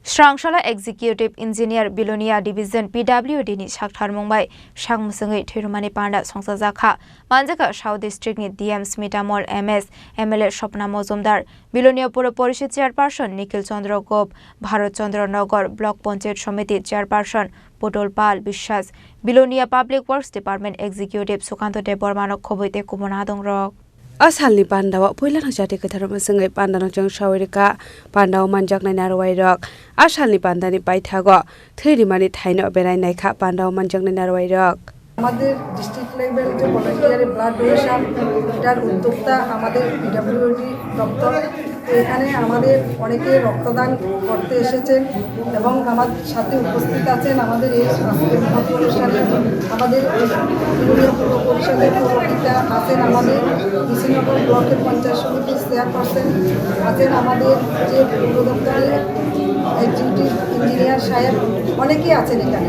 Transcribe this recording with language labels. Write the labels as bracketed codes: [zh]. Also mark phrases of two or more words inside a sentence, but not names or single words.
[trp] Srangshala Executive Engineer Bilonia Division PWD ni Shakthar Mumbai Shangmusungai Thirumani Panda Songsajaka Manjaka South District ni DM Smitamol MS MLA Shopna Mozumdar Bilonia Pura Porishad Chairperson Nikhil Chandra Gop Bharat Chandra Nagar Block Panchayat Samiti Chairperson Potol Pal Bishwas Bilonia Public Works Department Executive Sukanto Debormanok Khoboite Kumonadong Rok Asalni pandawa puilan hajati ketharam sengai pandano jang shawirika pandao manjak nai narwai rok asalni pandani paithago theirimani thaino berai naikha pandao manjak nai narwai rok [bn] আমাদের [en] district level [bn] যে [en] voluntary blood donation [bn] এটার উদ্যোক্তা আমাদের পিডব্লিউডি দপ্তর এখানে আমাদের অনেকে রক্তদান করতে এসেছেন এবং আমার সাথে উপস্থিত আছেন আমাদের এই আজকের মহৎ অনুষ্ঠানে আমাদের বিলোনিয়া পৌর পরিষদের পৌরপিতা আছেন আমাদের বিশিনগর ব্লকের পঞ্চায়েত সমিতির চেয়ারপারসন আছেন আমাদের যে পৌর দপ্তরের [en] executive engineer [bn] সাহেব অনেকেই আছেন এখানে।